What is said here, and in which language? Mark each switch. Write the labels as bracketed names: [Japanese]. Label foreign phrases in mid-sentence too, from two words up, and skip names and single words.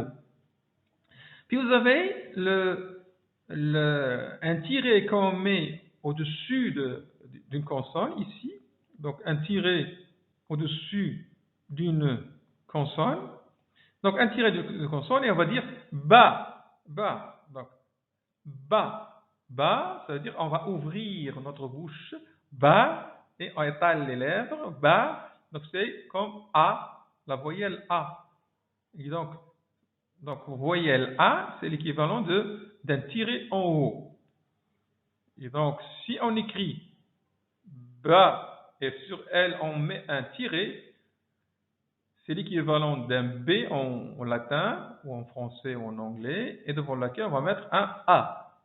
[French] Puis vous avez un tiret qu'on met au-dessus d'une consonne ici, donc un tiret au-dessus d'une consonne. Donc un tiret de consonne et on va dire ba, ba. Donc ba, ba, ça veut dire on va ouvrir notre bouche, ba, et on étale les lèvres, ba. Donc c'est comme A, la voyelle A. Et donc voyelle A, c'est l'équivalent d'un tiret en haut. Et donc, si on écrit ba et sur elle on met un tiret, c'est l'équivalent d'un B en latin, ou en français ou en anglais, et devant laquelle on va mettre un A.